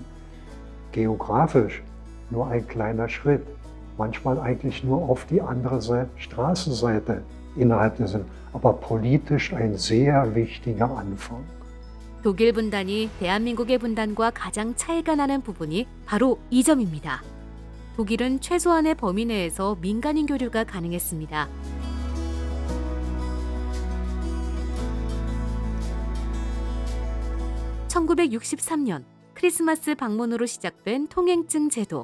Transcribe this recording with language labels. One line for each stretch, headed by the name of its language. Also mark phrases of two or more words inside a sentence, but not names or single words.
German: Geografisch nur ein kleiner Schritt, manchmal eigentlich nur auf die andere Straßenseite innerhalb dessen, aber politisch ein sehr wichtiger Anfang.
Korean: 독일 분단이 대한민국의 분단과 가장 차이가 나는 부분이 바로 이 점입니다. 독일은 최소한의 범위 내에서 민간인 교류가 가능했습니다. (1963년) 크리스마스 방문으로 시작된 통행증 제도.